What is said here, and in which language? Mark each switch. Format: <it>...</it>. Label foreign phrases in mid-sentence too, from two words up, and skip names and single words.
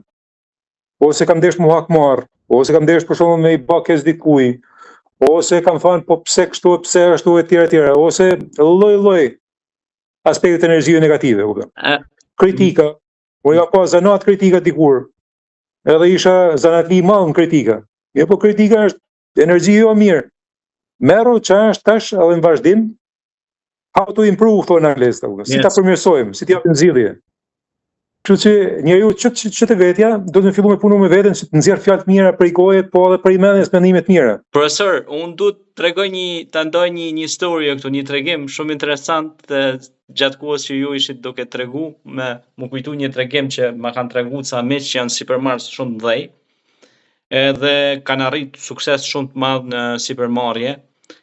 <sq>Ose kam ndesh mu hakmar, ose kam ndesh për shkakun me i bë keq dikujt, ose kam thënë po pse kështu, pse ashtu e tjera, ose lloj aspektet energjive negative, kupton. Kritika, unë ka pas zanat kritika dikur. Edhe isha zanatli i madh në kritika. Jo, po kritika është energji jo mirë. Merru që është tash edhe në vazhdim,</sq> <en>how to improve,</en> <sq>thonë anglezët, si ta përmirësojmë, si t'i japim zgjidhje. Kështu që njeriu që të vetja do të fillu me punu me veten, që të nxjerr fjalë të mira prej goje, po edhe prej mendjes mendime të mira. Profesor, unë du të tregoj ta ndoj një histori këtu, një tregim shumë interesant gjatë kohës që ju ishit duke tregu, më kujtu një tregim që ma kanë tregu ca miq që janë supermarkets shumë të mëdhej, edhe kanë arrit sukses shumë të madh në sipërmarrje.</sq>